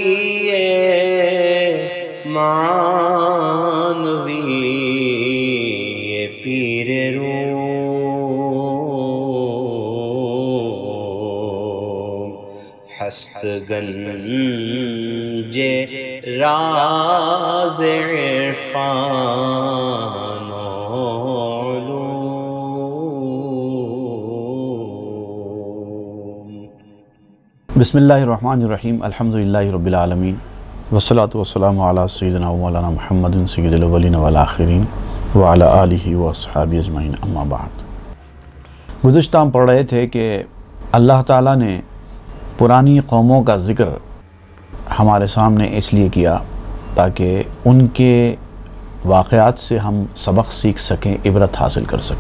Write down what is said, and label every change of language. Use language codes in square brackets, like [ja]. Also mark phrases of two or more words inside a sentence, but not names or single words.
[fa] معنوی پیر روم، ہست گنج راز عرفان و علوم۔ [ar] بسم اللہ الرحمن الرحیم، الحمدللہ رب العالمین، والصلاة والسلام علی سیدنا و مولانا محمد سید الاولین والآخرین وعلی آلہ واصحابہ اجمعین، اما بعد۔ [ur] گزشتہ ہم پڑھ رہے تھے کہ اللہ تعالیٰ نے پرانی قوموں کا ذکر ہمارے سامنے اس لیے کیا تاکہ ان کے واقعات سے ہم سبق سیکھ سکیں، عبرت حاصل کر سکیں۔